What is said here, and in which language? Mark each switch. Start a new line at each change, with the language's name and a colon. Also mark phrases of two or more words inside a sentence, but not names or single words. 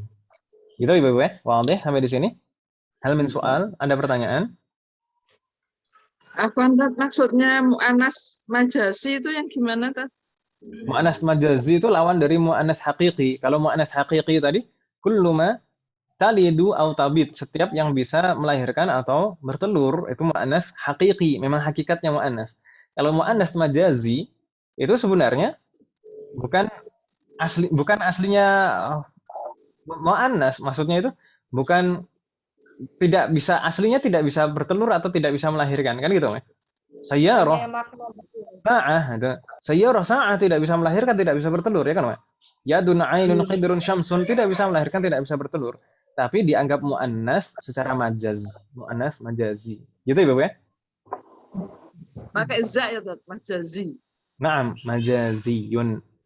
Indonesian: Gitu Ibu ya? Wadih sampai di sini?
Arabic: هل من سؤال?
Indonesian: Ada pertanyaan? Apa maksudnya
Arabic: مؤنث مجازي
Indonesian: itu yang gimana, Tat?
Arabic: مؤنث مجازي
Indonesian: itu lawan dari
Arabic: مؤنث حقيقي.
Indonesian: Kalau
Arabic: مؤنث حقيقي
Indonesian: tadi,
Arabic: كل ما تلد أو تبيض.
Indonesian: Setiap yang bisa melahirkan atau bertelur, itu
Arabic: مؤنث حقيقي.
Indonesian: Memang hakikatnya mu'anas. Kalau mu'anas majazi, itu sebenarnya bukan aslinya mu'annas, maksudnya itu bukan aslinya tidak bisa bertelur atau tidak bisa melahirkan, kan gitu ya.
Arabic: سيارة ساعة, سيارة ساعة
Indonesian: tidak bisa melahirkan, tidak bisa bertelur, ya kan, Mak?
Arabic: يد عين قدر شمس
Indonesian: tidak bisa melahirkan, tidak bisa bertelur. Tapi dianggap mu'annas secara majaz,
Arabic: مؤنث مجازي.
Indonesian: Gitu Ibu ya? Pakai za ya, Tat, majazi.
Arabic: نعم، مجازيٌ.